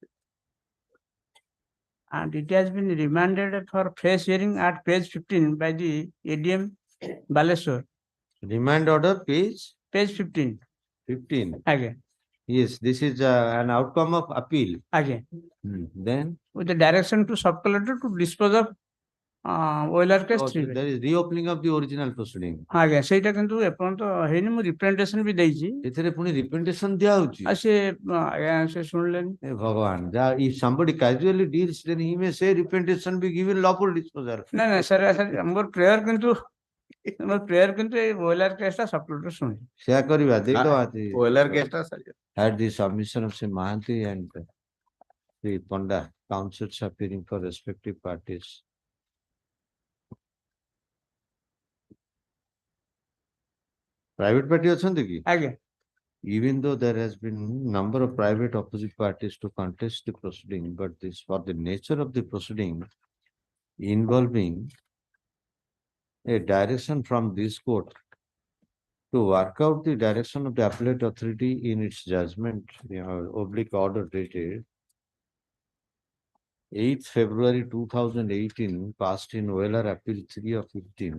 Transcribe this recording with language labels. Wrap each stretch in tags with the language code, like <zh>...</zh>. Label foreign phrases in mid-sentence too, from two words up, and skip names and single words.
<en>And it has been remanded for fresh hearing at page 15 by the ADM Baleswar. Remand order page? Page 15. 15. Again. Yes, this is an outcome of appeal. Again. Then? With the direction to sub-collector to dispose of OLR case So 3 there is reopening of the original proceeding.</en> <or>ଆଜ୍ଞା ସେଇଟା କିନ୍ତୁ ଏପର୍ଯ୍ୟନ୍ତ ହେଇନି ମୁଁ ରିପ୍ରେଜେଣ୍ଟେସନ ବି ଦେଇଛି ଏଥିରେ ପୁଣି representation ଦିଆ ହଉଛି। ଆଉ ସେ ଆଜ୍ଞା ସେ ଶୁଣିଲେନି</or> <en>Hey Bhagavan, if somebody casually deals, then he may say representation be given lawful disposal.</en> <or>ନାଇଁ ନାଇଁ ସାର୍ ମୋର ପ୍ରେୟର କିନ୍ତୁ ଏଇ ଓଏଲଆର କେସଟା ସପ୍ଲିମେଣ୍ଟାରୀ ଶୁଣି ସେୟା କରିବା ଦେଇଦବା</or> <en>OLR case ଟା had the submission of Sri Mahanti and Sri Panda, counsels appearing for respective parties. Private party</en> <or>ଅଛନ୍ତି କି? ଆଜ୍ଞା</or> <en>Even though there has been number of private opposite parties to contest the proceeding, but this for the nature of the proceeding involving a direction from this court to work out the direction of the appellate authority in its judgment, oblique order dated 8th February 2018, passed in OLR Appeal 3 of 15.</en>